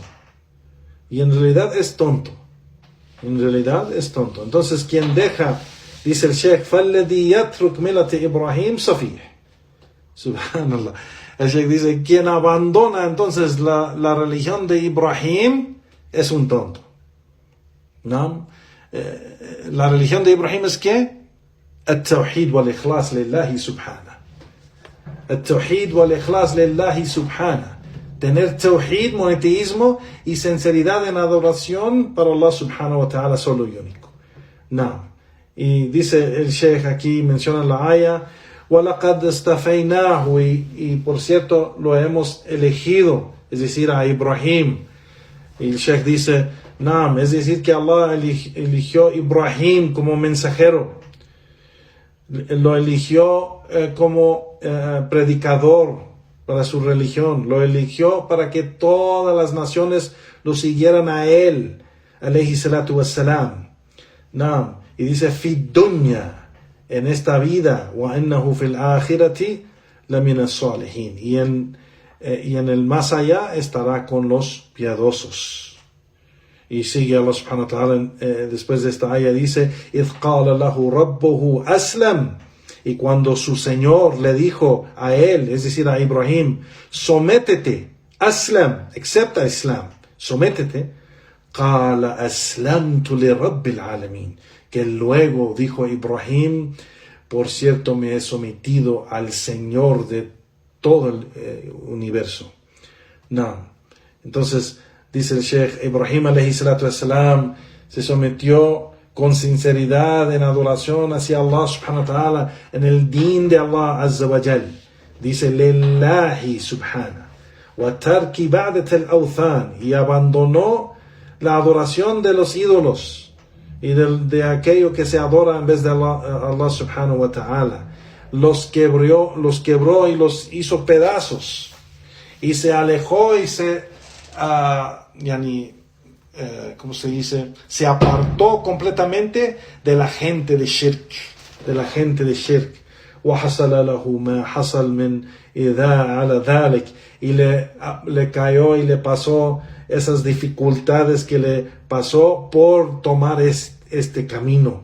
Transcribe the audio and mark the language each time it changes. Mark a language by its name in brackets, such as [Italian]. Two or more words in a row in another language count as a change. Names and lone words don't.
[Spanish] Y en realidad es tonto. Entonces, quien deja, dice el Sheikh, [Arabic] فَالَّذِي يَتْرُكْ مِلَةَ إِبْرَاهِيم صَفِيهٌ. [Spanish] Subhanallah. El Sheikh dice, quien abandona entonces la religión de Ibrahim es un tonto. ¿No? La religión de Ibrahim es ¿qué? [Arabic] التوحيد والإخلاص لله سبحانه. التوحيد والإخلاص لله سبحانه. [Spanish] Tener tawhid, monoteísmo y sinceridad en adoración para Allah [Arabic] سبحانه وتعالى [Spanish] solo y único. No. Y dice el Sheikh aquí, menciona la ayah, [Arabic] وَلَقَدْ اسْتَفَيْنَاهُ, [Spanish] y por cierto lo hemos elegido, es decir, a Ibrahim. Y el Sheikh dice, no, es decir que Allah eligió Ibrahim como mensajero. Lo eligió como predicador para su religión, lo eligió para que todas las naciones lo siguieran a él, [Arabic] عليه الصلاة والسلام. [Spanish] No, y dice, [Arabic] في الدنيا, [Spanish] en esta vida, [Arabic] وإنه في الآخرة لمن الصالحين, [Spanish] y en el más allá estará con los piadosos. Y sigue Allah [Arabic] سبحانه وتعالى, [Spanish] después de esta ayah dice, [Arabic] إذ قال له ربه أسلم, [Spanish] y cuando su Señor le dijo a él, es decir a Ibrahim, sométete, aslam, acepta Islam, sométete, [Arabic] قال أسلمت لرب العالمين, [Spanish] que luego dijo Ibrahim, por cierto me he sometido al Señor de todo el universo. No, entonces dice el Sheikh, Ibrahim [Arabic] عليه الصلاة والسلام [Spanish] se sometió con sinceridad en adoración hacia Allah [Arabic] سبحانه وتعالى, [Spanish] en el din de Allah [Arabic] عز وجل. Dice, لله سبحانه وترك عبادة الأوثان, [Spanish] y abandonó la adoración de los ídolos y de aquello que se adora en vez de Allah [Arabic] سبحانه وتعالى. [Spanish] Los quebró y los hizo pedazos, y se alejó y ¿cómo se dice? Se apartó completamente de la gente de shirk, [Arabic] وحصل له ما حصل من إذا على ذلك, [Spanish] y le cayó y le pasó esas dificultades que le pasó por tomar este camino.